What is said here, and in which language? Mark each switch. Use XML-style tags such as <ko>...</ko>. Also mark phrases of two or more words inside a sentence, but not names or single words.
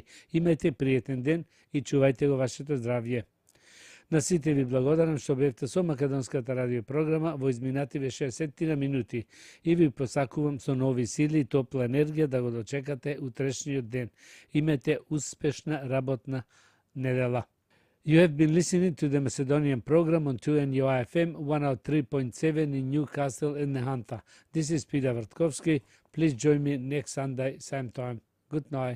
<mk>Имајте пријатен ден и чувајте го вашето здравје. На сите ви благодарам што бевте со македонската радиопрограма во изминативе 60 минути и ви посакувам со нови сили и топла енергија да го дочекате утрешниот ден. Имате успешна работна недела.</mk> <en>You have been listening to the Macedonian program on 2NUI FM 103.7 in Newcastle and Nehanta. This is Peter Vrtkovski. Please join me next Sunday, same time. Good night.</en>